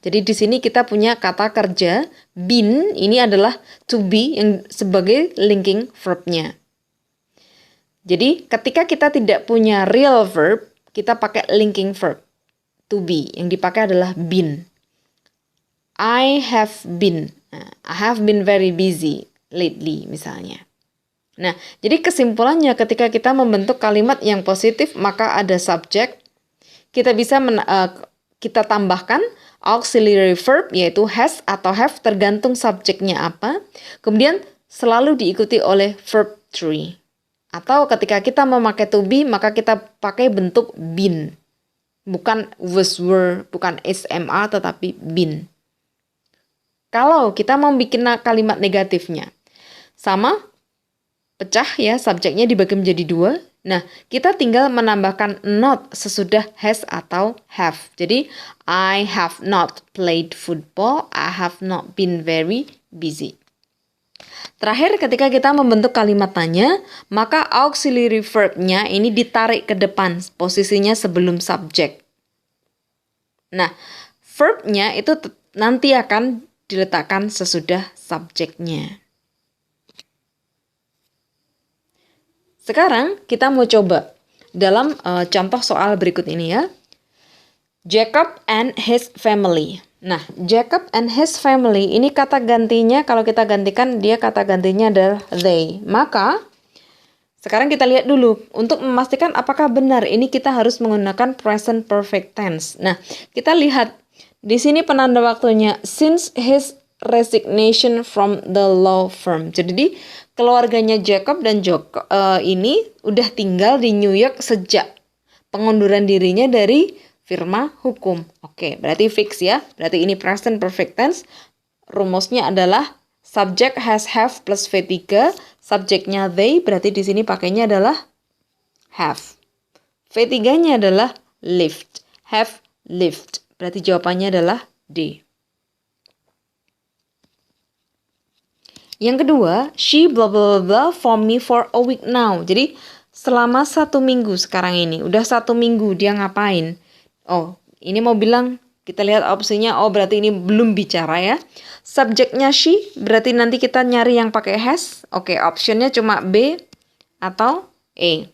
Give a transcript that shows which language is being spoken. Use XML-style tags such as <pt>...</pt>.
<id>Jadi di sini kita punya kata kerja been, ini adalah to be yang sebagai linking verbnya. Jadi ketika kita tidak punya real verb, kita pakai linking verb to be, yang dipakai adalah been.</id> <en>I have been very busy lately</en> <id>misalnya. Nah, jadi kesimpulannya ketika kita membentuk kalimat yang positif maka ada subjek. Kita bisa kita tambahkan auxiliary verb yaitu has atau have tergantung subjeknya apa. Kemudian selalu diikuti oleh verb 3. Atau ketika kita memakai to be maka kita pakai bentuk been. Bukan was were, bukan SMA tetapi been. Kalau kita mau bikin kalimat negatifnya sama pecah ya, subjeknya dibagi menjadi 2. Nah, kita tinggal menambahkan not sesudah has atau have. Jadi,</id> <en>I have not played football. I have not been very busy.</en> <id>Terakhir, ketika kita membentuk kalimat tanya, maka auxiliary verb-nya ini ditarik ke depan, posisinya sebelum subjek. Nah, verb-nya itu nanti akan diletakkan sesudah subjeknya. Sekarang kita mau coba dalam contoh soal berikut ini ya.</id> <en>Jacob and his family.</en> <id>Nah, Jacob and his family ini kata gantinya kalau kita gantikan dia kata gantinya adalah they. Maka Sekarang kita lihat dulu untuk memastikan apakah benar ini kita harus menggunakan present perfect tense. Nah, kita lihat di sini penanda waktunya</id> <en>since his resignation from the law firm.</en> <id>Jadi keluarganya Jacob dan ini udah tinggal di New York sejak pengunduran dirinya dari firma hukum. Oke, berarti fix ya. Berarti ini present perfect tense. Rumusnya adalah subject has have plus V3, subjeknya they, berarti di sini pakainya adalah have. V3-nya adalah lived, have lived. Berarti jawabannya adalah D. Yang kedua,</id> <en>she blah blah blah for me for a week now.</en> <id>Jadi selama 1 minggu sekarang ini. Udah 1 minggu dia ngapain? Oh, ini mau bilang, kita lihat opsinya, oh berarti ini belum bicara ya. Subjeknya she, berarti nanti kita nyari yang pakai has. Oke, optionnya cuma B atau A.</id>